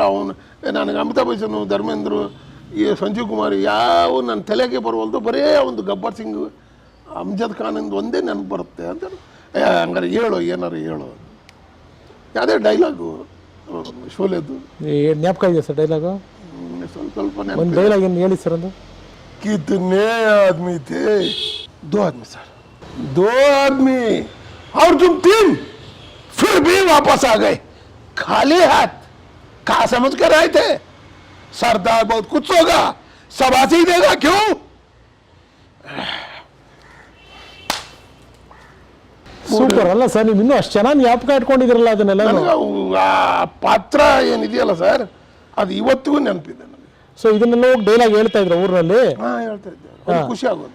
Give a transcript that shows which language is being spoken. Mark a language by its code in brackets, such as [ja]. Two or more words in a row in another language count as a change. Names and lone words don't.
[kn] ಅವನು ನನಗೆ ಅಮಿತಾಬ್ ಬಚ್ಚನ್, ಧರ್ಮೇಂದ್ರ, ಈ ಸಂಜೀವ್ ಕುಮಾರ್ ಯಾವ ನನ್ನ ತಲೆಗೆ ಬರುವಲ್ದು, ಬರೇ ಒಂದು ಗಬ್ಬರ್ ಸಿಂಗ್, ಅಮ್ಜದ್ ಖಾನಿಂದ ಒಂದೇ ನೆನಪು ಬರುತ್ತೆ ಅಂತ. ಹಂಗಾರೆ ಏನಾರು ಹೇಳು ಯಾವುದೇ ಡೈಲಾಗು ಶೋಲೆದು ಜ್ಞಾಪಕ ಇದೆಯಾ ಸರ್? ಡೈಲಾಗು ಸ್ವಲ್ಪ ಒಂದು ಡೈಲಾಗ್ ಏನು ಹೇಳಿ ಸರ್? ಒಂದು [hi] कितने आदमी थे? 2 आदमी सर, 2 आदमी और तुम 3, फिर भी वापस आ गए खाली हाथ. कहा समझ कर आए थे? सरदार बहुत कुछ होगा, शाबाशी देगा क्यों? [kn] ಸೂಪರ್ ಅಲ್ಲ ಸರ್, ನೀವು ಇನ್ನೂ ಅಷ್ಟು ಚೆನ್ನಾಗಿ ಜ್ಞಾಪಕ ಇಟ್ಕೊಂಡಿದ್ರಲ್ಲ ಅದನ್ನೆಲ್ಲ. ಆ ಪಾತ್ರ ಏನಿದೆಯಲ್ಲ ಸರ್, ಅದು ಇವತ್ತಿಗೂ ನೆನಪಿದೆ ನನಗೆ. ಸೊ ಇದನ್ನೆಲ್ಲ ಹೋಗಿ ಡೈಲಾಗ್ ಹೇಳ್ತಾ ಇದ್ರು ಊರಿನಲ್ಲಿ? ಹೇಳ್ತಾ ಇದ್ದೆ, ಖುಷಿ ಆಗೋದು.